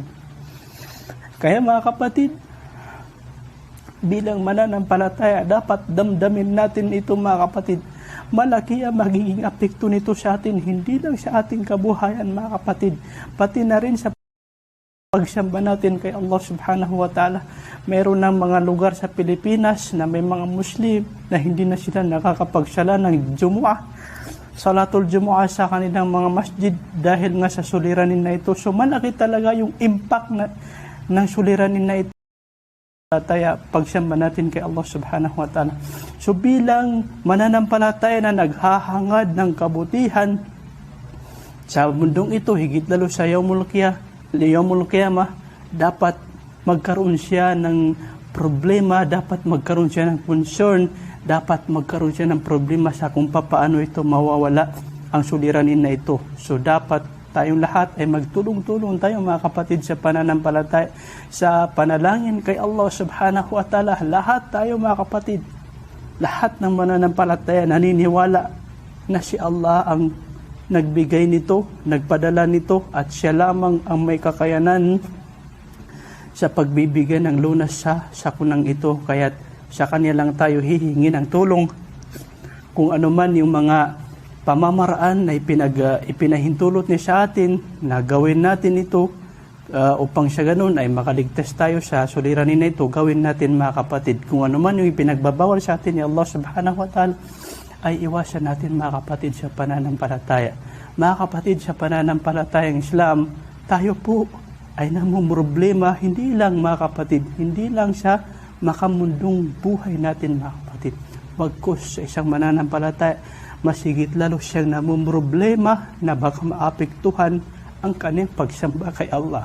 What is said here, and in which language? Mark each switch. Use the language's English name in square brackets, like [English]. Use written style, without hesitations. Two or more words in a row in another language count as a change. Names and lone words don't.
[Filipino] Kaya, mga kapatid, bilang mananampalataya, dapat damdamin natin ito, mga kapatid. Malaki ang magiging apekto nito sa atin, hindi lang sa ating kabuhayan, mga kapatid, pati na rin sa pagsamba natin kay Allah [Arabic] سبحانه وتعالى. [Filipino] Meron ng mga lugar sa Pilipinas na may mga Muslim na hindi na sila nakakapagsala ng Jumu'ah, [Arabic] صلاة الجمعة [Filipino] sa kanilang mga masjid dahil nga sa suliranin na ito. So malaki talaga yung impact ng suliranin na ito. Palataya, pagsamba natin kay Allah [Arabic] سبحانه وتعالى. [Filipino] So bilang mananampalataya na naghahangad ng kabutihan sa mundong ito, higit lalo sa [Arabic] يوم القيامة, [Filipino] dapat magkaroon siya ng problema, dapat magkaroon siya ng concern, dapat magkaroon siya ng problema sa kung paano ito mawawala ang suliranin na ito. So dapat tayong lahat ay magtulong-tulong tayo, mga kapatid, sa pananampalataya, sa panalangin kay Allah [Arabic] سبحانه وتعالى. [Filipino] Lahat tayo, mga kapatid, lahat ng mananampalataya naniniwala na si Allah ang nagbigay nito, nagpadala nito, at siya lamang ang may kakayanan sa pagbibigay ng lunas sa sakunang ito. Kaya't Sa Kanya lang tayo hihingi ng tulong. Kung ano man yung mga pamamaraan na ipinahintulot niya sa atin, na gawin natin ito upang sa ganun ay makaligtas tayo sa suliranin na ito, gawin natin mga kapatid. Kung ano man yung ipinagbabawal sa atin ni Allah [Arabic] سبحانه وتعالى, [Filipino] ay iwasan natin mga kapatid sa pananampalataya. Mga kapatid, sa pananampalatayang Islam, tayo po ay namumroblema, hindi lang mga kapatid, hindi lang sa makamundong buhay natin mga kapatid. Bagkus sa isang mananampalataya, masigit lalo siyang namumroblema na baka maapektuhan ang kanyang pagsamba kay Allah.